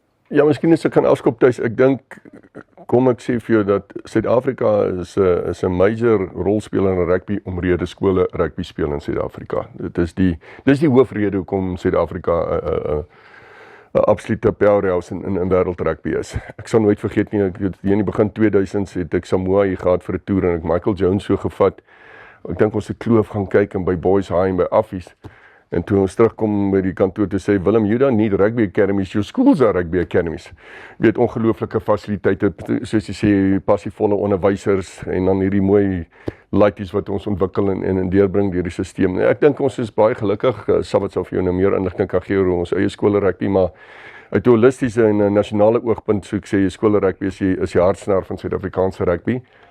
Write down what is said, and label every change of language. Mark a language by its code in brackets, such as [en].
[af] Ja, miskien as ek kan afskop Thys, ek dink, kom ek sê vir jou dat Suid-Afrika is 'n major rolspeler in rugby omrede skole rugby speel in Suid-Afrika. Dis die hoofrede hoekom Suid-Afrika 'n absolute powerhouse in wêreld rugby is. Ek sal nooit vergeet nie, in die begin 2000s het ek Samoa hier gehad vir 'n toer en ek Michael Jones so gevat. Ek dink ons het Kloof gaan kyk en by Boys High en by Affies. En toe ons terugkom by die kantoor te sê, Willem, [en] you don't need rugby academies, [af] your schools are rugby academies. Jy weet, ongelooflike fasiliteite, soos jy sê, passievolle onderwysers en dan hierdie mooi laities wat ons ontwikkel en deurbring deur die stelsel. Ek dink ons is baie gelukkig, Sabbat sal vir jou nou meer inligting kan gee oor ons eie skole rugby, maar uit 'n holistiese en 'n nasionale oogpunt, so ek sê, skole rugby is die hartsnaar van Suid-Afrikaanse rugby.